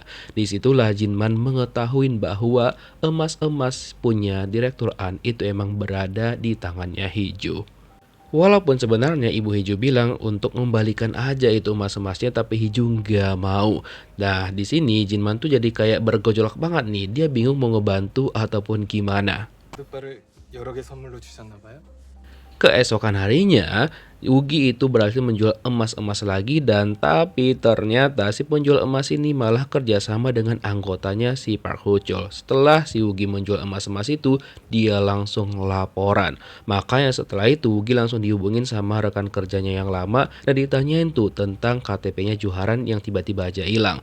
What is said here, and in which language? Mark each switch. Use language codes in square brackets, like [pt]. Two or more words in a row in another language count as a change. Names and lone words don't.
[id] Disitulah Jinman mengetahui bahwa emas-emas punya Direktur An itu emang berada di tangannya Hiju. Walaupun sebenarnya ibu Hiju bilang untuk membalikan aja itu emas-emasnya, tapi Hiju nggak mau. Nah di sini Jinman tuh jadi kayak bergejolak banget nih. Dia bingung mau ngebantu ataupun gimana. [ko] 오빠를 여러 개 선물로 주셨나 봐요? [id] Keesokan harinya, Ugi itu berhasil menjual emas-emas lagi, dan tapi ternyata si penjual emas ini malah kerjasama dengan anggotanya si Park Ho-chul. Setelah si Ugi menjual emas-emas itu, dia langsung laporan. Makanya setelah itu Ugi langsung dihubungin sama rekan kerjanya yang lama dan ditanyain tuh tentang KTP-nya Juharan yang tiba-tiba aja hilang.